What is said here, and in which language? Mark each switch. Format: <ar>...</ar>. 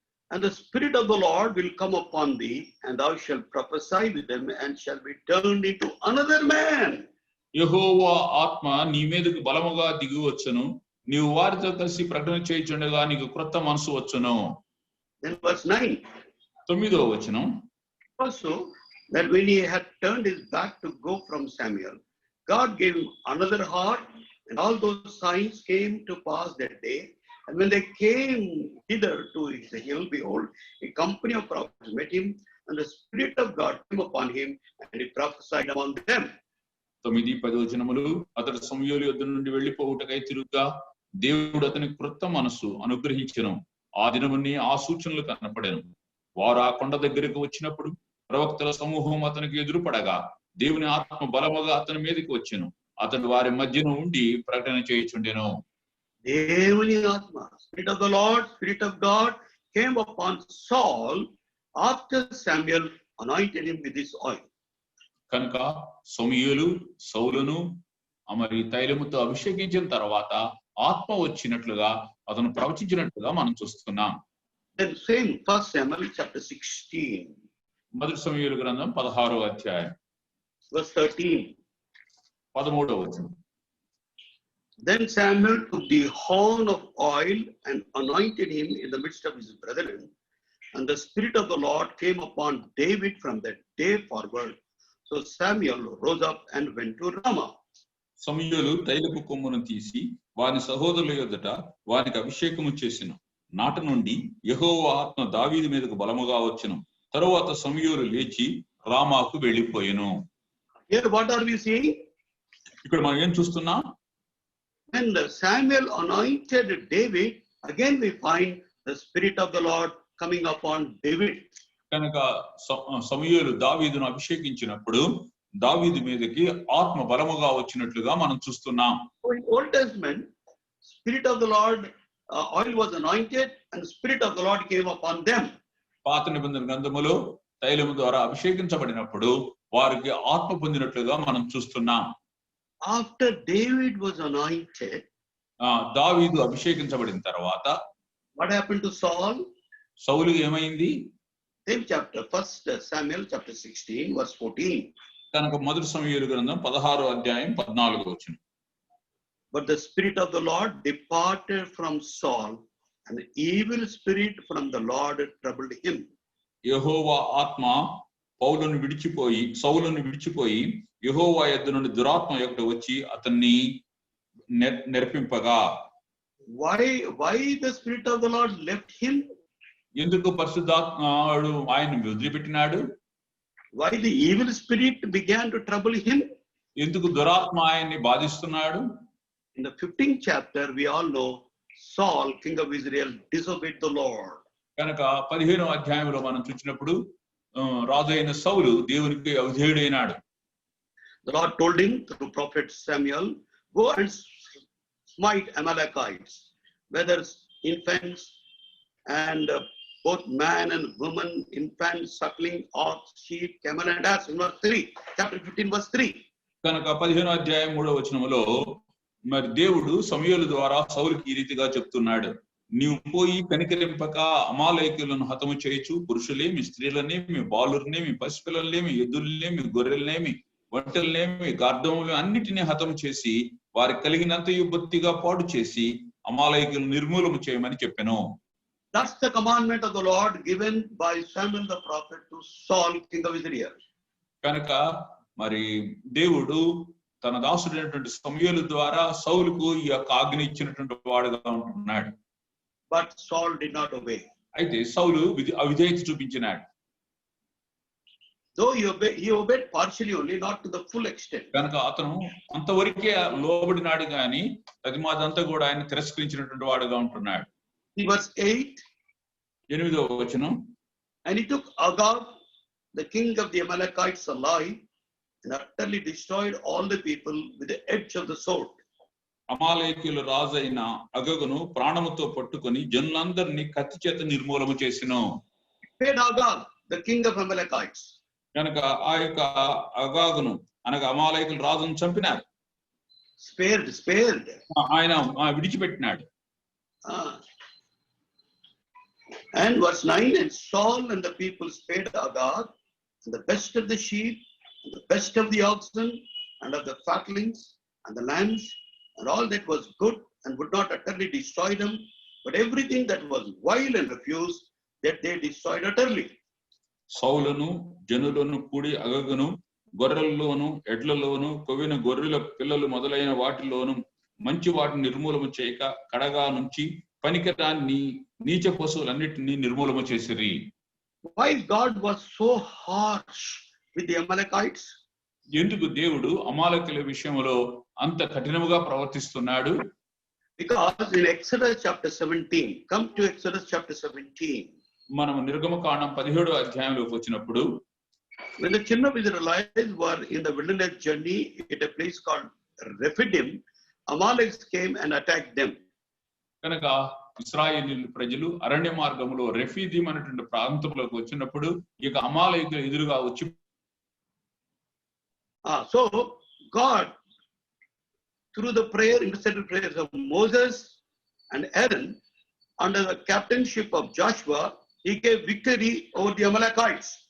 <en>And the Spirit of the Lord will come upon thee, and thou shalt prophesy with them, and shall be turned into another man.</en> <te>యెహోవా ఆత్మ నీ మీదకు బలముగా దిగి వచ్చును, నీవు వారితో కలిసి ప్రకటన చేయుచుండగా నీకు క్రొత్త మనసు వచ్చును.</te> <en>Then verse 9.</en> <te>9వ వచనం.</te> <en>Also, that when he had turned his back to go from Samuel, God gave him another heart, and all those signs came to pass that day. And when they came hither to the hill, behold, a company of prophets met him, and the Spirit of God came upon him, and he prophesied among them.</en> <te>9-10 వచనములు. అతడు సమూయేలు యొద్ద నుండి వెళ్లిపోవుటకై తిరుగుగా దేవుడు అతనికి క్రొత్త మనస్సు అనుగ్రహించెను. ఆ దినముని ఆ సూచనలు కనపడెను. వారు ఆ కొండ దగ్గరకు వచ్చినప్పుడు ప్రవక్తల సమూహం అతనికి ఎదురుపడగా దేవుని ఆత్మ బలముగా అతని మీదకి వచ్చెను. అతడు వారి మధ్యన ఉండి ప్రకటన చేయుచుండెను. దేవుని ఆత్మ,</te> <en>Spirit of the Lord, Spirit of God came upon Saul after Samuel anointed him with this oil.</en> <te>కనుక సమూయేలు సౌలును మరి తైలముతో అభిషేకించిన తర్వాత ఆత్మ వచ్చినట్లుగా అతను ప్రవచించినట్లుగా మనం చూస్తున్నాం.</te> <en>Then same 1 Samuel chapter 16.</en> <te>మొదటి సమూయేలు గ్రంథం 16వ అధ్యాయం.</te> <en>Verse 13.</en> <te>13వ వచనం.</te> <en>Then Samuel took the horn of oil and anointed him in the midst of his brethren, and the Spirit of the Lord came upon David from that day forward. So Samuel rose up and went to Ramah.</en> <te>సమూయేలు తైలపు కొమ్మును తీసి వాని సహోదరుల యొద్దట వానికి అభిషేకము చేసెను. నాట నుండి యెహోవా ఆత్మ దావీదు మీదకు బలముగా వచ్చెను. తరువాత సమూయేలు లేచి రామాకు వెళ్ళిపోయెను.</te> <en>Here what are we seeing?</en> <te>ఇక్కడ మనం ఏం చూస్తున్నాం?</te> <en>When Samuel anointed David, again we find the Spirit of the Lord coming upon David.</en> <te>కనుక సమూయేలు దావీదును అభిషేకించినప్పుడు దావీదు మీదకి ఆత్మ బలముగా వచ్చినట్లుగా మనం చూస్తున్నాం.</te> <en>In Old Testament, Spirit of the Lord oil was anointed and the Spirit of the Lord came upon them.</en> <te>పాత నిబంధన గ్రంథములో తైలము ద్వారా అభిషేకించబడినప్పుడు వారికి ఆత్మ పొందినట్లుగా మనం చూస్తున్నాం.</te> <en>After David was anointed,</en> <te>దావీదు అభిషేకించబడిన తర్వాత</te> <en>what happened to Saul?</en> <te>సౌలుకి ఏమైంది?</te> <en>Same chapter, 1 Samuel chapter 16 verse 14.</en> <te>కనుక మొదటి సమూయేలు గ్రంథం 16వ అధ్యాయం 14వ వచనం.</te> <en>But the Spirit of the Lord departed from Saul, and the evil spirit from the Lord troubled him.</en> <te>యెహోవా ఆత్మ సౌలును విడిచిపోయి యెహోవా యొద్ద నుండి దురాత్మ ఒకటి వచ్చి అతన్ని నెరపింపగా.</te> <en>Why the Spirit of the Lord left him?</en> <te>ఎందుకు పరిశుద్ధాత్ముడు ఆయన్ని వదిలిపెట్టినాడు?</te> <en>Why the evil spirit began to trouble him?</en> <te>ఎందుకు దురాత్మ ఆయన్ని బాధిస్తున్నాడు?</te> <en>In the 15th chapter, we all know Saul, king of Israel, disobeyed the Lord.</en> <te>కనుక 15వ అధ్యాయంలో మనం చూసినప్పుడు రాజు అయిన సౌలు దేవునికి అవిధేయుడైనాడు.</te> <en>The Lord told him through prophet Samuel, go and smite Amalekites, whether infants and both man and woman, infants, suckling, ox, sheep, camel and ass. In verse 3, chapter 15 verse 3.</en> <te>కనుక 15వ అధ్యాయం 3వ వచనములో మరి దేవుడు సమూయేలు ద్వారా సౌలుకి ఈ రీతిగా చెప్తున్నాడు, నీవు పోయి కనికరింపక అమాలేకీయులను హతము చేయొచ్చు, పురుషులేమి, స్త్రీలనేమి, బాలుర్నేమి, పసిపిల్లలనేమి, ఎద్దులనేమి, గొర్రెలనేమి, ఒంటెలనేమి, గార్ధములు అన్నిటినీ హతము చేసి వారికి కలిగినంతయు బొత్తిగా పాడు చేసి అమాలేకీయులను నిర్మూలము చేయమని చెప్పెను.</te> <en>That's the commandment of the Lord given by Samuel the prophet to Saul, king of Israel.</en> <te>కనుక మరి దేవుడు తన దాసుడైనటువంటి సమూయేలు ద్వారా సౌలుకు ఈ యొక్క ఆజ్ఞ ఇచ్చినటువంటి వాడుగా ఉంటున్నాడు.</te> <en>But Saul did not obey.</en> <te>అయితే సౌలు అవిధేయత చూపించినాడు.</te> <en>Though he obeyed partially only, not to the full extent.</en> <te>కనుక అతను అంతవరకే లోబడినాడు కానీ అది మాదంతా కూడా ఆయన తిరస్కరించినటువంటి వాడుగా ఉంటున్నాడు.</te> <en>Verse 8.</en> <te>8వ వచనం.</te> <en>And he took Agag, the king of the Amalekites, alive, and utterly destroyed all the people with the edge of the sword.</en> <te>అమాలేకీయుల రాజు అయిన అగగును ప్రాణముతో పట్టుకొని జనులందరినీ కత్తి చేత నిర్మూలము చేసెను.</te> <en>Agag, the king of Amalekites.</en> <te>కనుక ఆ యొక్క అగాగును అనగా అమాలేకీయుల రాజును చంపినారు.</te> <en>Spared.</en> <te>ఆయన విడిచిపెట్టినాడు.</te> <en>And verse 9, and Saul and the people spared Agag, and the best of the sheep, and the best of the oxen, and of the fatlings, and the lambs, and all that was good, and would not utterly destroy them, but everything that was vile and refused, that they destroyed utterly.</en> <te>సౌలును జనులను కూడి అగగును గొర్రెల్లోను ఎడ్లలోను కొవ్విన గొర్రెల పిల్లలు మొదలైన వాటిలోను మంచి వాటిని నిర్మూలము చేయక కడగా నుంచి పనికిరాని నీచ పశువులన్నిటినీ నిర్మూలము చేసిరి.</te> <en>Why God was so harsh with the Amalekites?</en> <te>ఎందుకు దేవుడు అమాలేకీయుల విషయంలో అంత కఠినముగా ప్రవర్తిస్తున్నాడు?</te> <en>Because in Exodus chapter 17, come to Exodus chapter 17.</en> <te>మనం నిర్గమకాండం 17వ అధ్యాయంలోకి వచ్చినప్పుడు,</te> <en>when the children of Israelites were in the wilderness journey at a place called Rephidim, Amalekites came and attacked them.</en> <te>కనుక ఇశ్రాయేలీయుల ప్రజలు అరణ్య మార్గంలో రెఫీదీం అనేటువంటి ప్రాంతంలోకి వచ్చినప్పుడు ఇక అమాలేకీయులు ఎదురుగా వచ్చి</te> <en>so God, through the intercessory prayers of Moses and Aaron, under the captainship of Joshua, he gave victory over the Amalekites.</en>